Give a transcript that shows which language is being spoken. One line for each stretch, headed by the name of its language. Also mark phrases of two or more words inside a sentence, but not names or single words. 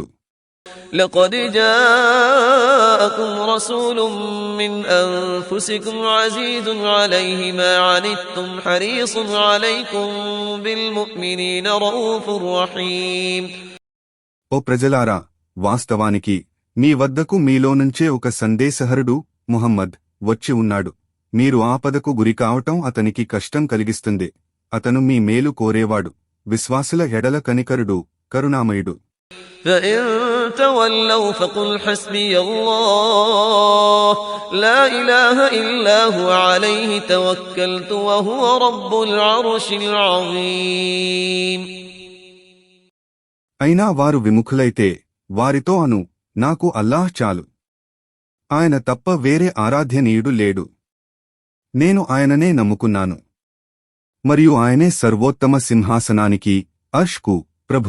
Arabic: لقد جاءكم رسول من أنفسكم عزيز عليه ما عنتم حريص عليكم بالمؤمنين رؤوف رحيم.
Telugu: ఓ ప్రజలారా, వాస్తవానికి మీ వద్దకు మీలోనుంచే ఒక సందేశహరుడు ముహమ్మద్ వచ్చి ఉన్నాడు. మీరు ఆపదకు గురికావటం అతనికి కష్టం కలిగిస్తుంది. అతను మీ మేలు కోరేవాడు, విశ్వాసుల ఎడల కనికరుడు, కరుణామయుడు.
Arabic: فإن تولوا فقل حسبي الله لا إله إلا هو عليه توكلت وهو رب العرش العظيم.
Telugu: అయినా వారు విముఖులైతే వారితో అను, నాకు అల్లాహ్ చాలు, ఆయన తప్ప వేరే ఆరాధ్యనీయుడు లేడు, నేను ఆయననే నమ్ముకున్నాను మరియు ఆయనే సర్వోత్తమ సింహాసనానికి అర్ష్కు ప్రభువు.